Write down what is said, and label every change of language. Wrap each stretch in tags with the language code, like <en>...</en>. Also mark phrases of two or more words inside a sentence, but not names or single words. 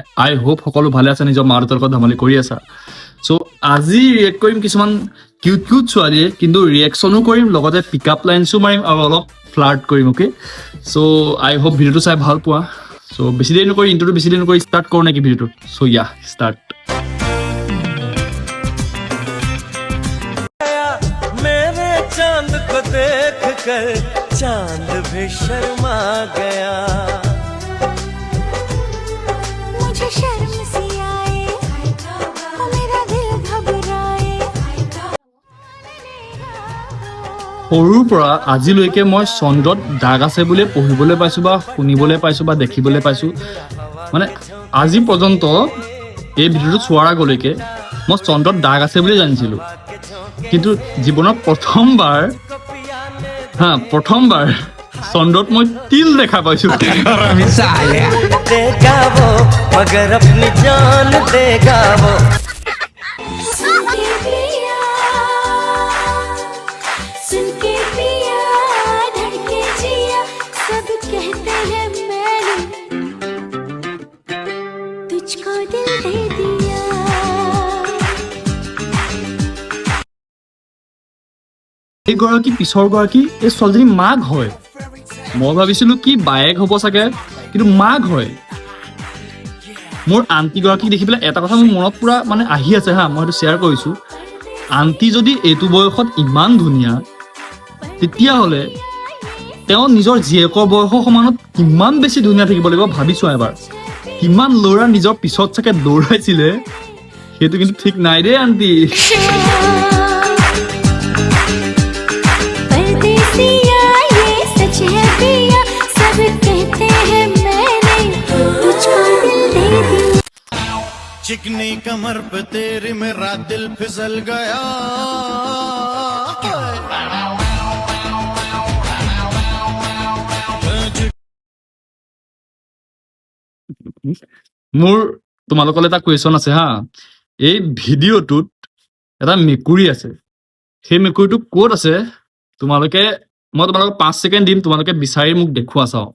<en>I hope</en> <as>সকলো ভালে আছে, নিজৰ মা দেউতাৰ লগত ধেমালি কৰি আছা। চ' আজি ৰিয়েক্ট কৰিম কিছুমান</as> <en>cute cute</en> <as>ছোৱালীয়ে, কিন্তু ৰিয়েকশ্যনো কৰিম, লগতে</as> <en>pick up</en> <as>লাইনছো মাৰিম আৰু অলপ ফ্লাৰ্ট কৰিম।</as> <en>okay, so I hope</en> <as>ভিডিঅ'টো চাই ভাল পোৱা। চ' বেছি দেৰি নকৰি, ইণ্ট্ৰ'টো বেছি দেৰি নকৰি ষ্টাৰ্ট কৰোঁ নেকি ভিডিঅ'টো?</as> <en>So yeah, start.</en> <hi>चांद को देख कर चांद भी शर्मा गया मुझे शर्म सी आए मेरा दिल घबराए</hi> <as>সৰুৰ পৰা আজিলৈকে মই চন্দ্ৰত দাগ আছে বুলি পঢ়িবলৈ পাইছোঁ বা শুনিবলৈ পাইছোঁ বা দেখিবলৈ পাইছোঁ। মানে আজি পৰ্যন্ত এই ভিডিঅ'টো চোৱাৰ আগলৈকে মই চন্দ্ৰত দাগ আছে বুলি জানিছিলোঁ, কিন্তু জীৱনত প্ৰথমবাৰ চন্দ্ৰত মই তিল দেখা পাইছোঁ।</as> <hi>देगा वो मगर अपनी जान देगा वो सुन के पिया धड़के जिया सब कहते हैं मैंने तुझको दिल दे दिया</hi> <as>এইগৰাকী পিছৰ গৰাকী এই ছোৱালীজনী মাক হয়। মই ভাবিছিলোঁ কি বায়েক হ'ব চাগে, কিন্তু মাক হয়। মোৰ আণ্টিগৰাকীক দেখি পেলাই এটা কথা মোৰ মনত পূৰা মানে আহি আছে হা, মই সেইটো শ্বেয়াৰ কৰিছোঁ। আণ্টি যদি এইটো বয়সত ইমান ধুনীয়া, তেতিয়াহ'লে তেওঁ নিজৰ জীয়েকৰ বয়সৰ সমানত কিমান বেছি ধুনীয়া থাকিব লাগিব ভাবিছোঁ এবাৰ। কিমান ল'ৰা নিজৰ পিছত চাগে দৌৰাইছিলে, সেইটো কিন্তু ঠিক নাই দেই আণ্টি।</as> <hi>परदेसिया ये सच है पिया सब कहते हैं मैंने तुझको दिल दे दिया चिकनी कमर पे तेरी मेरा दिल फिसल गया</hi> <as>মোৰ তোমালোকলৈ এটা কুৱেশ্যন আছে হা। এই ভিডিঅ'টোত এটা মেকুৰী আছে, সেই মেকুৰীটো ক'ত আছে মই তোমালোকক 5 ছেকেণ্ড দিম, তোমালোকে বিচাৰি মোক দেখুওৱা চাওঁ।</as>